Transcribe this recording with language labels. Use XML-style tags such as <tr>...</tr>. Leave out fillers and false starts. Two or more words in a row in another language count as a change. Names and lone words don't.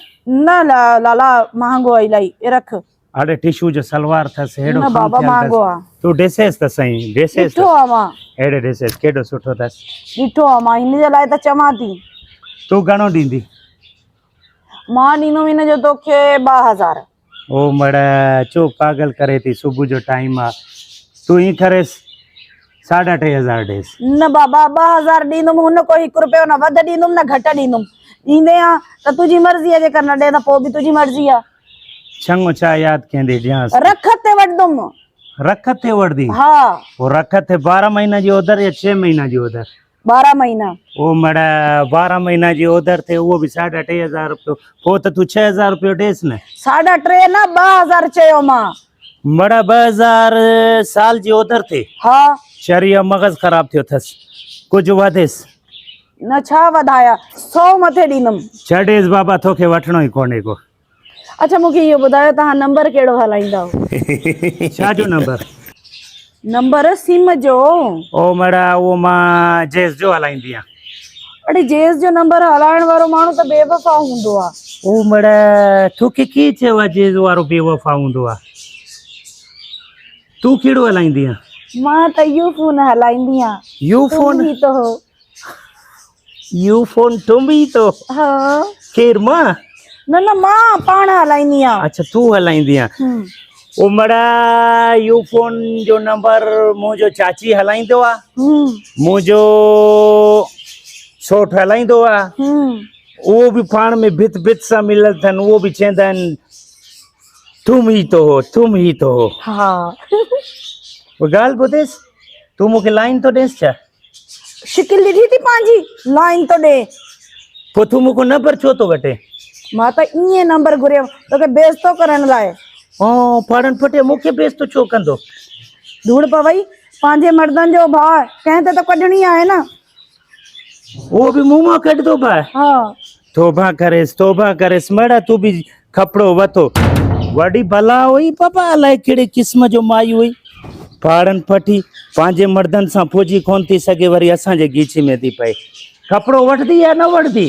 <sd>न लाला महांगो आहे इलाही, रख। अरे टिशू जो सलवार अथसि, हेॾो न बाबा महांगो आहे। तूं ॾिसेसि त सही, ॾिसेसि। ॾिठो आहे मां। हेॾे ॾिसेसि केॾो सुठो अथसि। ॾिठो आहे मां, हिन जे लाइ त चवां थी। तूं घणो ॾींदी? मां ॾींदुमि हिन जो तोखे 2000। ओ मड़ा चो पागल करे थी, सुबुह जो टाइम आहे। तूं ईअं करेसि 3500 ॾेसि। न बाबा 2000 ॾींदुमि, हुन को 1 रुपयो न वधि ॾींदुमि न घटि ॾींदुमि। ॾींदे आ त तुंहिंजी मर्ज़ी जे कर, न ॾे त पोइ बि तुंहिंजी मर्ज़ी आहे। चङो छा यादि कंदी ॾियांसि? रख ते वठंदुमि। रख ते वठंदी? हाँ। वो रख ते 12 महीना जी ओदर या 6 महीना जी ओदर? 12 महीना। ओ मड़ा 12 महीना जी ओदर ते उहो बि 3500 रुपयो। पोइ त तूं 6000 रुपयो ॾेसि न। 3.5 न 2000 चयो मां। मड़ा 2000 साल जी ओदर ते? हाँ। शरीर मगज़ ख़राब थियो अथसि, कुझु वधेसि न। छा वधाया, 100 मथे ॾींदुमि। छॾेसि बाबा, तोखे वठणो ई कोन्हे को। अच्छा मूंखे इहो ॿुधायो तव्हां नंबर कहिड़ो हलाईंदा हो? छा जो नंबर? नंबर सिम जो। ओ मड़ा उहो मां जेस जो हलाईंदी आहियां। अड़े जेस जो नंबर हलाइण वारो माण्हू त बेवफ़ा हूंदो आहे। ओ मड़ा तोखे की चयो आहे जेस वारो बेवफ़ा हूंदो आहे? तूं कहिड़ो हलाईंदी आहियां? मां त यू फोन हलाईंदी आहियां। यू फोन? यू फोन</sd> <ur>تم ہی تو?</ur> <sd>हाँ। केर मां? न मां पाण हलाईंदी आहियां। अच्छा तूं हलाईंदी आहियां। ओ मड़ा यू फोन जो नंबर मुंहिंजो चाची हलाईंदो आहे, मुंहिंजो सोठ हलाईंदो आहे। उहो बि पाण में भित भित सां मिलियल अथनि। उहो बि चवंदा आहिनि</sd> <ur>تم ہی تو ہو، تم ہی تو ہو.</ur> <sd>हाँ। वो ॻाल्हि ॿुधेसि, तूं मूंखे लाइन तो ॾेसि छा? शिकिल ॾिठी थी पंहिंजी, लाइन तो ॾे। पोइ तूं मूंखां नंबर छो थो वठे? मां त ईअं नंबर घुरियो तोखे बेइज़्ज़तो करण लाइ। फाड़न फटे मूंखे बेइज़्ज़तो छो कंदो? धूड़ पवई, पंहिंजे मर्दनि जो भाउ कंहिं ते त कढणी आहे न। वो भी मुंह मां कढंदो भाउ? हाँ। तौबा करेसि मड़ा, तूं बि कपिड़ो वठो। वॾी भला हुई बाबा, अलाए कहिड़े क़िस्म जो माई हुई। पाड़न फटी पंहिंजे मर्दन सां पुॼी कोन थी सघे, वरी असांजे गीची में थी पए। कपिड़ो वठंदी या न वठंदी?</sd>